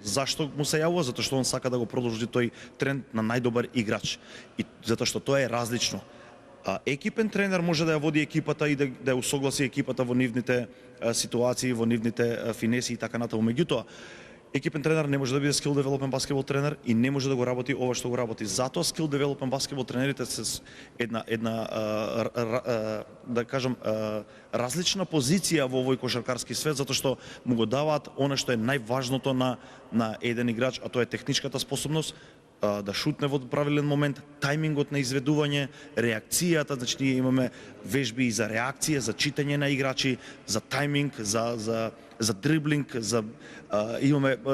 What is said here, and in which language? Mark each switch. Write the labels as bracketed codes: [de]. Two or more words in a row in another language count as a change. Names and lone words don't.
[mk] Зашто му се јавува? Затоа што он сака да го продолжи тој тренд на најдобар играч. И затоа што тоа е различно. Екипен тренер може да ја води екипата и да ја усогласи екипата во нивните ситуации, во нивните финеси и така натаму. Меѓутоа, екипен тренер не може да биде [en] skill development [mk] баскетбол тренер и не може да го работи ова што го работи. Затоа [en] skill development [mk] баскетбол тренерите се една да кажам различна позиција во овој кошаркарски свет, затоа што му го даваат она што е најважното на еден играч, а тоа е техничката способност, да шутне во правилен момент, тајмингот на изведување, реакцијата, значи ние имаме вежби и за реакција, за читање на играчи, за тајминг, за дриблинг, имаме